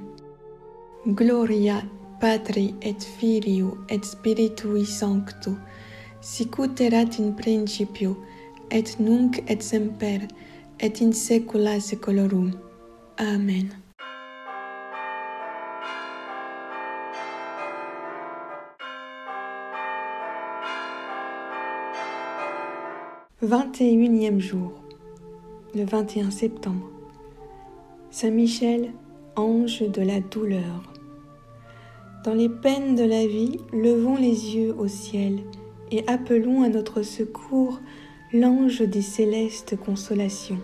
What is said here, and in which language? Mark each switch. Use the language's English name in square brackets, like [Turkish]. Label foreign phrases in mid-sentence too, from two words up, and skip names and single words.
[Latin] Gloria Patri et Filio et Spiritui Sancto, sicut erat in principio, et nunc et semper, et in saecula saeculorum. [French] Amen. « 21e jour, le 21 septembre. Saint Michel, ange de la douleur. Dans les peines de la vie, levons les yeux au ciel et appelons à notre secours l'ange des célestes consolations.